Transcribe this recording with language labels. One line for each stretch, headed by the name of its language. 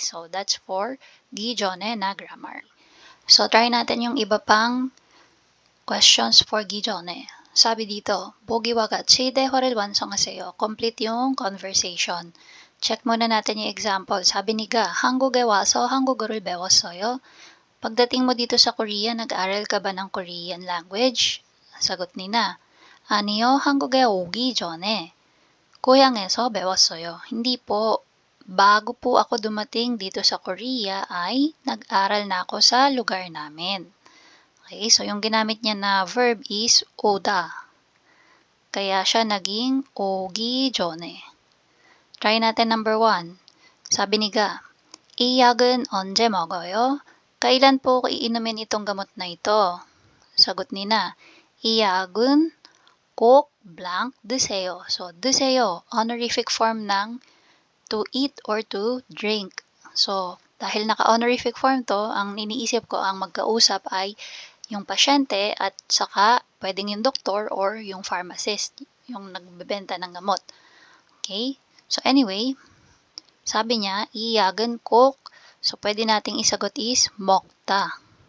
Filipino: So, that's for 기존에 na grammar. So, try natin yung iba pang questions for 기존에.
Korean: 사비 dito, 보기와 같이 대화를 완성하세요.
Filipino: Complete yung conversation. Check muna natin yung example.
Korean: 사비 니가 한국에 와서 한국어를 배웠어요.
Filipino: Pagdating mo dito sa Korea, nag-aral ka ba ng Korean language?
Korean: Sagot ni na, 아니요, 한국에 오기 전에 고향에서 배웠어요.
Filipino: Hindi po. Bago po ako dumating dito sa Korea ay nag-aral na ako sa lugar namin. Okay, so yung ginamit niya na verb is 오다. Kaya siya naging
Korean: 오기 전에.
Filipino: Try natin number 1.
Korean: Sabi ni Ga, 이 약은 언제 먹어요?
Filipino: Kailan po ko iinumin itong gamot na ito?
Korean: Sagot ni na, 이 약은 꼭 blank 드세요.
Filipino: So, 드세요, honorific form ng to eat or to drink. So, dahil naka-honorific form to, ang iniisip ko ang magkausap ay yung pasyente at saka pwedeng yung doktor or yung pharmacist, yung nagbebenta ng gamot. Okay? So, anyway, sabi niya,
Korean: 이 약은 꼭,
Filipino: so pwede nating isagot is 먹다.